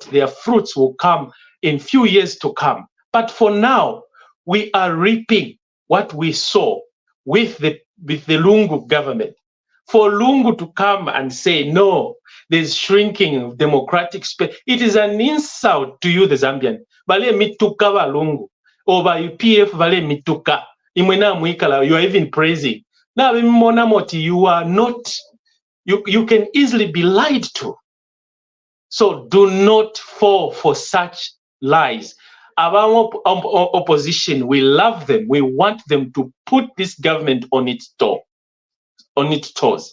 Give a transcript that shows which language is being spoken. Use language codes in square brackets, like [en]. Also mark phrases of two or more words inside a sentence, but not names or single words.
[en] Their fruits will come in few years to come. But for now, we are reaping what we saw with the Lungu government. For Lungu to come and say, no, there's shrinking of democratic space, it is an insult to you, the Zambian. [bem] Vale mituka va Lungu. Over UPF vale mituka. Imwena mwikala, [en] you are even praising. Now, you are not, you can easily be lied to. So do not fall for such lies. Our opposition, we love them. We want them to put this government on its toes.